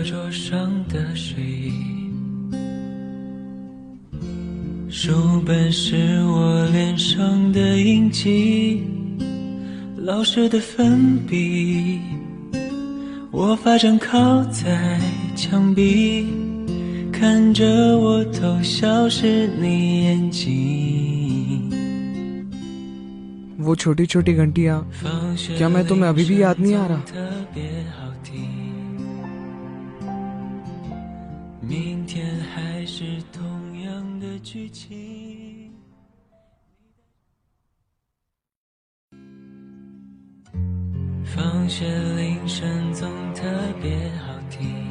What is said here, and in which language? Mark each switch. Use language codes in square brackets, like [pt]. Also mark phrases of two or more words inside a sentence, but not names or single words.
[zh] 上的水印，书本是我脸上的印记，老师的粉笔，我发正靠在墙壁，看着我偷笑是你眼睛。 [hi] वो छोटी छोटी घंटियाँ क्या मैं तुम्हें अभी भी याद नहीं आ रहा? [zh] 明天还是同样的剧情。放学铃声总特别好听。